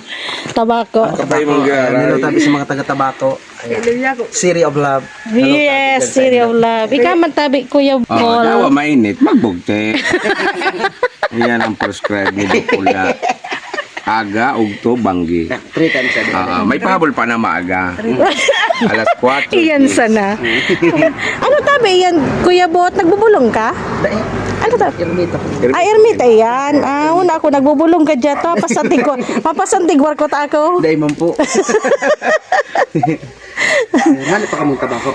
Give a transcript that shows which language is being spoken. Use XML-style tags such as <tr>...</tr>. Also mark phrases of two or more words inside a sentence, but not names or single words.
<bik>Tabako. Kapay mangyari. Tabi sa mga taga-tabako. City of Love. Yes, City of Love. Ikaw man tabi Kuya Oh, Paul. dawa mainit, magbugte. Yan ang prescribe ni Dukula. Aga, ugto, banggi.</bik> <en>3 times a day.</en> <bik>May pahabol pa na maaga. Alas 4. Iyan sana. Ano tabi yan? Kuya Bot, nagbubulong ka? Ano tabi? Ermita po. Ermita yan. Una ako nagbubulong ka dyan. Papasantigwar ko ta ako. Diamond po. Mali pa kamong tabako.</bik>